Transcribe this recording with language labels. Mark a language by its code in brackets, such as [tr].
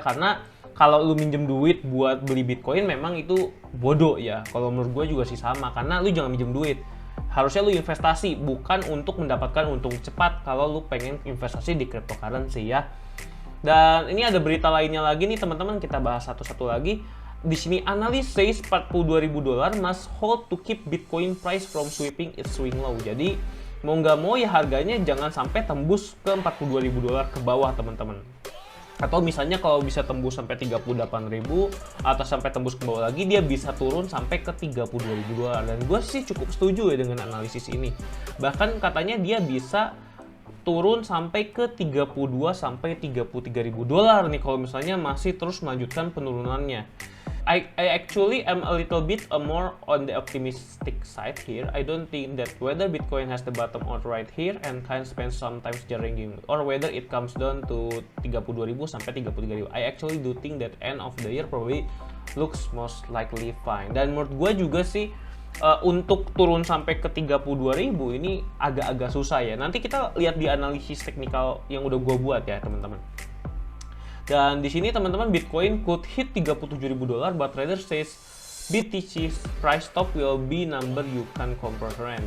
[id] Karena kalau lu minjem duit buat beli Bitcoin memang itu bodoh ya. Kalau menurut gue juga sih sama. Karena lu jangan minjem duit. Harusnya lu investasi, bukan untuk mendapatkan untung cepat kalau lu pengen investasi di cryptocurrency ya. Dan ini ada berita lainnya lagi nih teman-teman, kita bahas satu-satu lagi. Di sini analis [en] says $42.000 must hold to keep Bitcoin price from sweeping its swing low. [id] Jadi mau nggak mau ya harganya jangan sampai tembus ke $42.000 ke bawah teman-teman. Atau misalnya kalau bisa tembus sampai 38.000 atau sampai tembus ke bawah lagi, dia bisa turun sampai ke $32.000. Dan gue sih cukup setuju ya dengan analisis ini. Bahkan katanya dia bisa turun sampai ke 32 sampai $33.000 nih kalau misalnya masih terus melanjutkan penurunannya. [en] I actually am a little bit more on the optimistic side here. I don't think that whether Bitcoin has the bottom out right here and can spend some time jarring or whether it comes down to 32.000 sampai 33.000. I actually do think that end of the year probably looks most likely fine. [id] Dan menurut gue juga sih untuk turun sampai ke 32.000 ini agak-agak susah ya. Nanti kita lihat di analisis teknikal yang udah gue buat ya teman-teman. Dan di sini teman-teman [en] Bitcoin could hit $37.000 but trader says BTC's price top will be number you can comprehend.